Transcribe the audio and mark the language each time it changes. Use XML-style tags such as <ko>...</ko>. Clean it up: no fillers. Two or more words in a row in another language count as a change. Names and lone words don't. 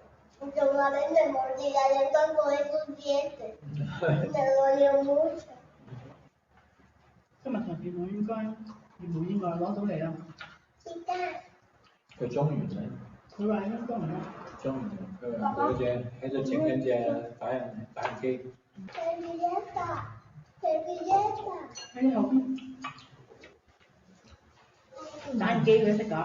<es>Últimamente mordida de tanto esos dientes. Me dolió mucho.</es> <yue>今日同電腦應該攞到嚟啦。雞蛋。佢裝完啦。佢話應該唔得。裝完啦。喺只整緊隻打印機。 servilleta。喺你後邊。打印機佢都識㗎。</yue>